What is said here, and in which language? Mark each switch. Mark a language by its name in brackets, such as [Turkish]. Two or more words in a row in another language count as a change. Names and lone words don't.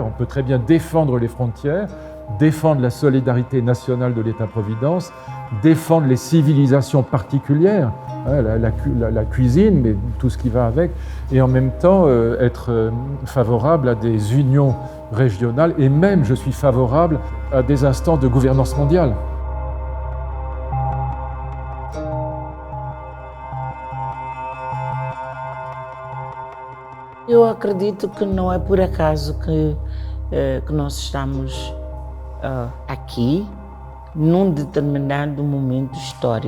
[French] On peut très bien défendre les frontières, défendre la solidarité nationale de l'État-providence, défendre les civilisations particulières, hein, la cuisine, mais tout ce qui va avec, et en même temps être favorable à des unions régionales, et même je suis favorable à des instances de gouvernance mondiale. [Portuguese] Eu acredito que não é por acaso que nós estamos aqui num determinado momento histórico.